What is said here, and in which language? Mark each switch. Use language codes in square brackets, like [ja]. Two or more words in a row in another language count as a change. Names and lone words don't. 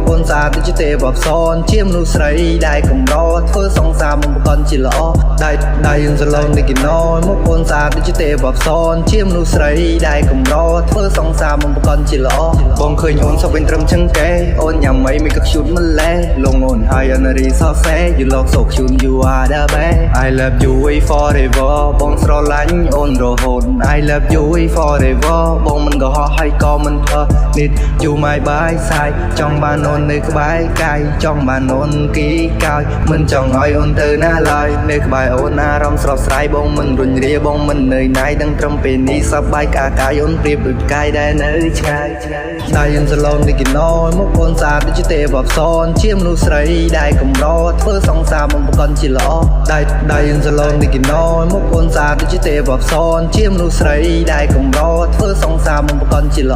[km] អូនស្អាតដូចជាទេវអប្សរជាមនុស្សស្រីដែលកម្រធ្វើសង្សារមកបង្កជាល្អដៃអូនសឡូននេះគីណូមកអូនស្អាតដូចជាទេវអប្សរជាមនុស្សស្រីដែលកម្រធ្វើសង្សារមកបង្កជាល្អបងឃើញអូនសវិញត្រឹមជឹងកែអូនញ៉ាំ អីមិនក៏ខ្ជូតម្លេះលងអូនហើយអនរីសរសេរ [en] You look so cute you are the best I love you forever [km] បងស្រឡាញ់អូនរហូត [en] I love you forever [km] បងមិន ក៏ហោះហើយក៏មិនធ្វើនេះយូរមកបាយសាយចង់បានអូននៅក្បែរកាយចង់បានអូនគីកោយមិនចង់ ឲ្យអូនទៅណាឡើយនៅក្បែរអូនអារម្មណ៍ស្រស់ស្រាយបងមិនរុញរាបងមិននឿយណាយទាំងត្រឹមពេលនេះសប្បាយកាយអូនប្រៀបដូចកាយដែលនៅឆ្ងាយដៃអូនសឡូននេះគីណូមកអូនស្អាតដូចជាទេវអប្សរជាមនុស្សស្រីដែលកម្រធ្វើសង្សារមកបង្កជាល្អដៃអូនសឡូននេះគីណូមកអូនស្អាតដូចជាទេវអប្សរជាមនុស្សស្រីដែលកម្រធ្វើសង្សារមកបង្កជាល្អ